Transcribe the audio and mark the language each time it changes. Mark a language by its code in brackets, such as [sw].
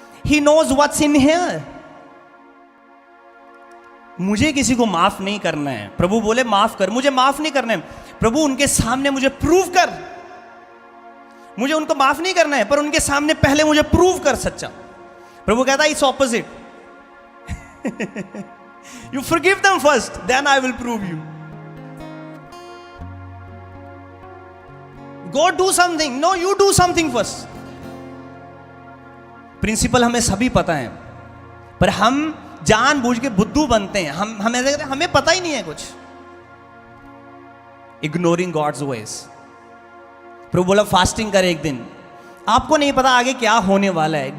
[en] He knows what's in here. [hi] मुझे किसी को माफ नहीं करना है। प्रभु बोले माफ कर, मुझे माफ नहीं करना है। प्रभु उनके सामने मुझे प्रूव कर, मुझे उनको माफ नहीं करना है, पर उनके सामने पहले मुझे प्रूव कर सच्चा। प्रभु कहता है [en] It's opposite, you forgive them first, then I will prove you. Go do something, no you do something first. [hi] Principal हमें सभी पता है, पर हम जानबूझ के बुद्धू बनते हैं, हम ऐसे कहते हैं हमें पता ही नहीं है कुछ। [en] Ignoring God's voice. [hi] प्रभु बोला फास्टिंग कर एक दिन, आपको नहीं पता आगे क्या होने वाला है।